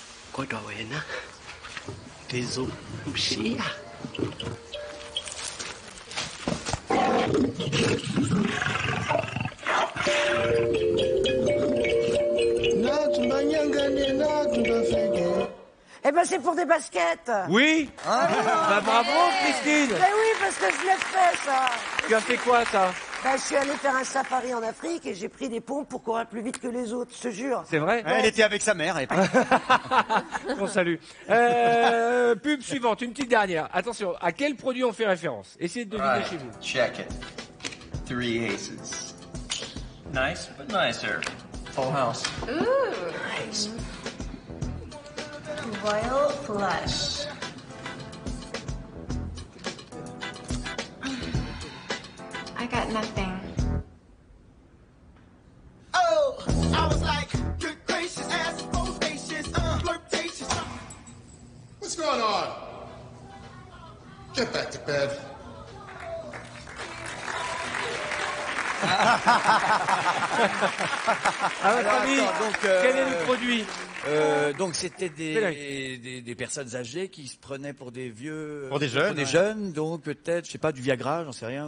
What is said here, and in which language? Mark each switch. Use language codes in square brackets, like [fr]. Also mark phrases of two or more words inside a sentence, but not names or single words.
[fr] Có rồi na. Cái dụng xí à. Eh ben, c'est pour des baskets. Oui. Bah bravo, Christine. Ben oui, parce que je l'ai fait, ça. Tu as fait quoi, ça? Ben, je suis allée faire un safari en Afrique et j'ai pris des pompes pour courir plus vite que les autres, je te jure. C'est vrai? Elle était avec sa mère. On salue. Pub suivante, une petite dernière. Attention, à quel produit on fait référence? Essayez de deviner [en] Right. [fr] chez vous. [en] Check it. 3 aces. Nice, but nicer. Full house. Ooh. Nice. Royal flush. I got nothing. Oh, I was like, good gracious, ass flirtatious, flirtatious. What's going on? Get back to bed. [fr] À votre Alors, avis, attends, donc, quel est le produit? Donc c'était des personnes âgées qui se prenaient pour des vieux, Pour des jeunes, pour des ouais. jeunes, donc peut-être, je sais pas, du Viagra, j'en sais rien.